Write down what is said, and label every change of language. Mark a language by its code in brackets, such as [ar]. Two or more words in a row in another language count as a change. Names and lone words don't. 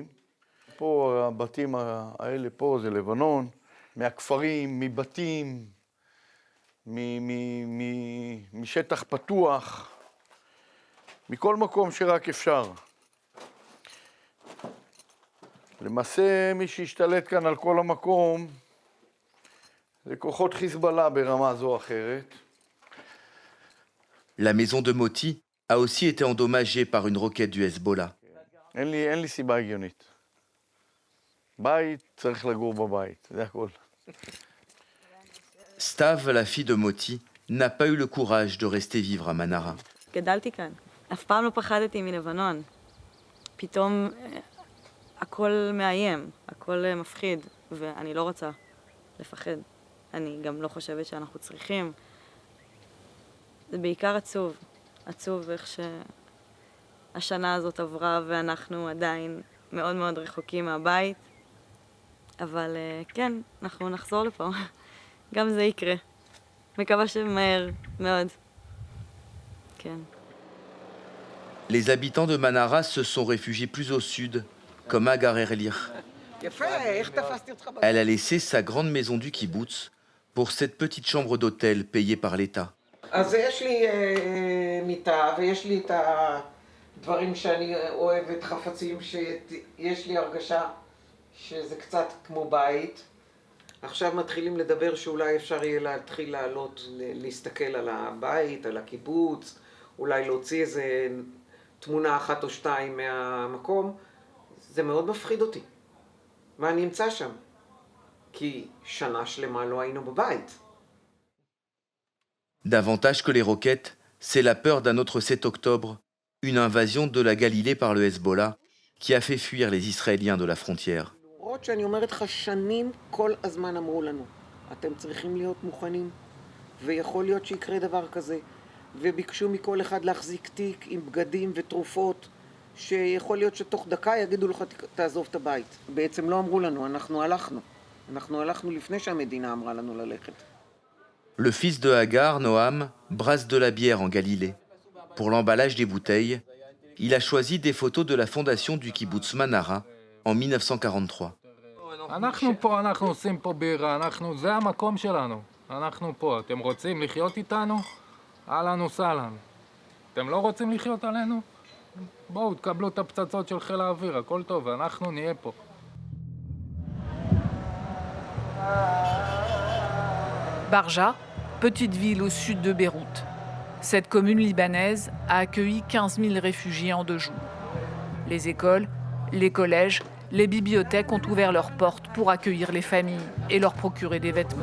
[he] פה הבתים האלה פה זה לבנון, מהכפרים, מבתים, משטח פתוח, מכל מקום שרק אפשר. למעשה מי שהשתלט כאן על כל המקום זה כוחות חיזבאללה ברמה זו או אחרת. [fr] La maison de Moti a aussi été endommagée par une roquette du Hezbollah. [he] אין לי סיבה הגיונית. בית צריך לגור בבית, זה הכל. [fr] Stav, la fille de Moti, n'a pas eu le courage de rester vivre à Manara. [he] גדלתי כאן. אף פעם לא פחדתי מלבנון. פתאום הכל מאיים, הכל מפחיד, ואני לא רוצה לפחד. אני גם לא חושבת שאנחנו צריכים. זה בעיקר עצוב. עצוב איך שהשנה הזאת עברה ואנחנו עדיין מאוד מאוד רחוקים מהבית. אבל כן, אנחנו נחזור לפה. גם זה יקרה. מקווה שמהר מאוד. כן. [fr] Les habitants de Manara se sont réfugiés plus au sud, comme Agar Erlich. Elle a laissé sa grande maison du kibbutz pour cette petite chambre d'hôtel payée par l'État. [he] אז יש לי מיטה ויש לי את הדברים שאני אוהבת, חפצים שיש לי הרגשה שזה קצת כמו בית. עכשיו מתחילים לדבר שאולי אפשר יהיה להתחיל לעלות, להסתכל על הבית, על הקיבוץ, אולי להוציא איזה תמונה 1 או 2 מהמקום. זה מאוד מפחיד אותי. ואני אמצא שם. כי שנה שלמה לא היינו בבית. [fr] Davantage que les roquettes, c'est la peur d'un autre 7 octobre, une invasion de la Galilée par le Hezbollah, qui a fait fuir les Israéliens de la frontière. [he] למרות שאני אומרת לך, שנים כל הזמן אמרו לנו, אתם צריכים להיות מוכנים, ויכול להיות שיקרה דבר כזה, וביקשו מכל אחד להחזיק תיק עם בגדים ותרופות, שיכול להיות שתוך דקה יגידו לך, תעזוב את הבית. בעצם לא אמרו לנו, אנחנו הלכנו לפני שהמדינה אמרה לנו ללכת. [fr] Le fils de Hagar, Noam, brasse de la bière en Galilée. Pour l'emballage des bouteilles, il a choisi des photos de la fondation du kibbutz Manara en 1943. [he] אנחנו פה, אנחנו עושים פה בירה, זה המקום שלנו. אנחנו פה. אתם רוצים לחיות איתנו? [ar] أهلاً وسهلاً. [he] אתם לא רוצים לחיות עלינו? בואו, תקבלו את הפצצות של חיל האוויר, הכל טוב, אנחנו נהיה פה. [fr] Barja, petite ville au sud de Beyrouth. Cette commune libanaise a accueilli 15 000 réfugiés en 2 jours. Les écoles, les collèges, les bibliothèques ont ouvert leurs portes pour accueillir les familles et leur procurer des vêtements.